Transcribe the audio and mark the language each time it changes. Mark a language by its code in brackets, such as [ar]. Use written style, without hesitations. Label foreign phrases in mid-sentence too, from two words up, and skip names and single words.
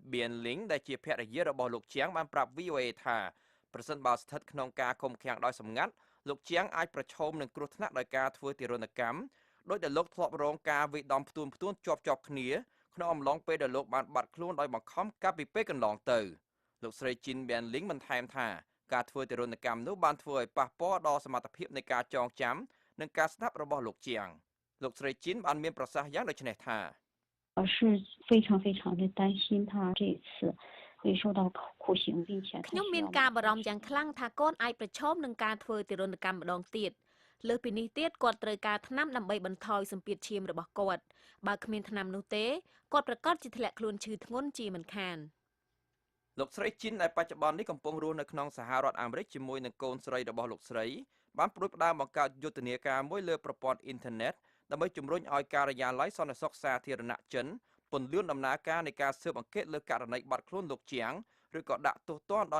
[km] បៀនលីងដែលជាភរិយារបស់លោកជាងបានប្រាប់ VOA ថាប្រសិនបើស្ថិតក្នុងការឃុំឃាំងដោយសម្ងាត់លោកជាងអាចប្រឈមនឹងគ្រោះថ្នាក់ដោយការធ្វើទារុណកម្មដោយដែលលោកធ្លាប់រងការវាយដំផ្ទួនជាប់គ្នាក្នុងអំឡុងពេលដែលលោកបានបាត់ខ្លួនដោយបង្ខំកាលពីពេលកន្លងទៅលោកស្រីជីនបៀនលីងបានថែមថាការធ្វើទារុណកម្មនោះបានធ្វើឲ្យប៉ះពាល់ដល់សមត្ថភាពនៃការចងចាំនិងការស្ដាប់របស់លោកជាងលោកស្រីជីនបានមានប្រសាសន៍យ៉ាងដូចនេះថា [zh] 是非常非常的担心他这次会受到酷刑并且 [km] ខ្ញុំមានការបារម្ភយ៉ាងខ្លាំងថាកូនអាចប្រឈមនឹងការធ្វើទារុណកម្មម្ដងទៀតលើសពីនេះទៀតគាត់ត្រូវការថ្នាំដើម្បីបន្ថយសម្ពាធឈាមរបស់គាត់បើគ្មានថ្នាំនោះទេគាត់ប្រកាសជាធ្លាក់ខ្លួនឈឺធ្ងន់ជាមិនខាន លោកស្រីជីនដែលបច្ចុប្បន្ននេះកំពុងរស់នៅក្នុងសហរដ្ឋអាមេរិកជាមួយនឹងកូនស្រីរបស់លោកស្រីបានប្រួយផ្ដើមបង្កើតយុទ្ធនាការមួយលើប្រព័ន្ធអ៊ីនធឺណិតដើម្បីជំរុញឲ្យការិយាល័យសន្តិសុខសាធារណៈចិនពន្លឿនដំណើរការនៃការស៊ើបអង្កេតលើករណីបាត់ខ្លួនលោកជាងឬក៏ដាក់ទោសទណ្ឌដល់